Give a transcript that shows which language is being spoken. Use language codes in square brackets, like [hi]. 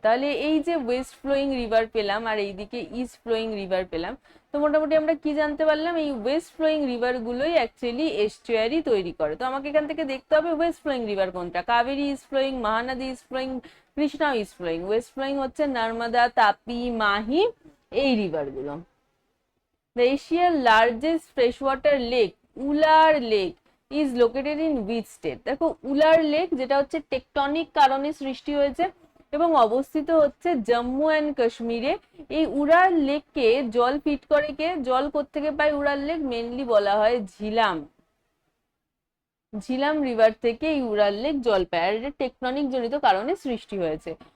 [bn] তাহলে এই যে ওয়েস্ট ফ্লোয়িং রিভার পেলাম আর এইদিকে ইস্ট ফ্লোয়িং রিভার পেলাম, তো মোটামুটি আমরা কি জানতে পারলাম? এই ওয়েস্ট ফ্লোয়িং রিভার গুলোই অ্যাকচুয়ালি এস্টুয়ারি তৈরি করে। তো আমাকে এখান থেকে দেখতে হবে ওয়েস্ট ফ্লোয়িং রিভার কোনটা। [en] Kaveri is flowing, Mahanadi is flowing, [bn] Krishna is flowing. West flowing হচ্ছে নর্মদা, তাপি, মাহি, এই রিভার গুলো। [en] The Asia's largest freshwater lake, Wular lake, is located in which state? [bn] দেখো উলার লেক যেটা হচ্ছে টেকটনিক কারণে সৃষ্টি হয়েছে এবং অবস্থিত হচ্ছে জম্মু অ্যান্ড কাশ্মীরে। এই উড়ার লেককে জল ফিড করে কে? জল কোত্থেকে পায় উড়ার লেক? মেনলি বলা হয় ঝিলাম রিভার থেকে এই উড়ার লেক জল পায়, আর এটা টেকটনিক জনিত কারণে সৃষ্টি হয়েছে।